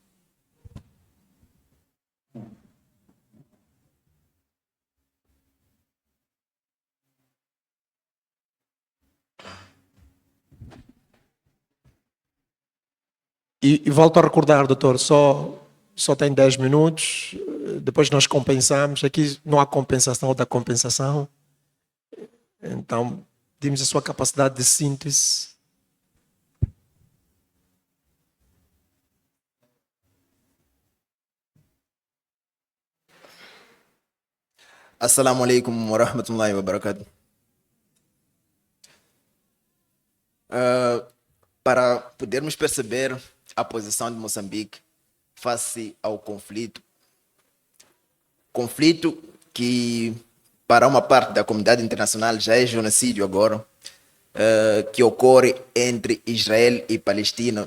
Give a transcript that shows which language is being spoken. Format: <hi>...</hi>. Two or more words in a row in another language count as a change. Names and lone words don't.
<pt>E volto a recordar, doutor, só tem 10 minutos, depois nós compensamos. Aqui não há compensação da compensação. Então, temos a sua capacidade de síntese.</pt> <ar>السلام عليكم ورحمة الله وبركاته.</ar> <pt>Para podermos perceber a posição de Moçambique face ao conflito que para uma parte da comunidade internacional já é genocídio agora, que ocorre entre Israel e Palestina.</pt>